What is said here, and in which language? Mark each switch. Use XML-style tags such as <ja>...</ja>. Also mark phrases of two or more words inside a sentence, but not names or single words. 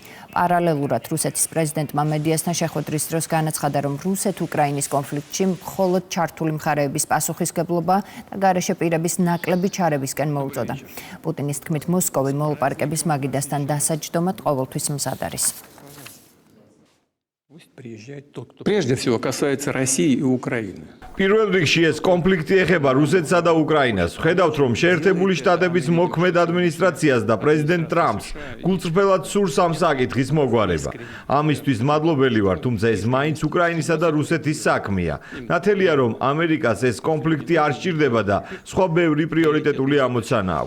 <ka>პარალელურად რუსეთის პრეზიდენტმა მედიასთან შეხვედრის დროს განაცხადა, რომ რუსეთ-უკრაინის კონფლიქტში მხოლოდ ჩართული მხარეების პასუხისმგებლობა და გარეშე პირების ნაკლები ჩარევისკენ მოუწოდა. პუტინის თქმით, მოსკოვი მოლაპარაკების მაგიდასთან დასაჯდომად ყოველთვის მზად არის.</ka> <ru>Прежде всего касается России и Украины.</ru> <ka>პირველ რიგში ეს კონფლიქტი ეხება რუსეთსა და უკრაინას. ვხედავთ, რომ შეერთებული შტატების მოქმედ ადმინისტრაციას და პრეზიდენტ ტრამპს გულწრფელად სურს ამ საკითხის მოგვარება. ამისთვის მადლობელი ვარ, თუმცა ეს მაინც უკრაინისა და რუსეთის საქმეა. ნათელია, რომ ამერიკას ეს კონფლიქტი არ სჭირდება და სხვა ბევრი პრიორიტეტული ამოცანა აქვს.</ka>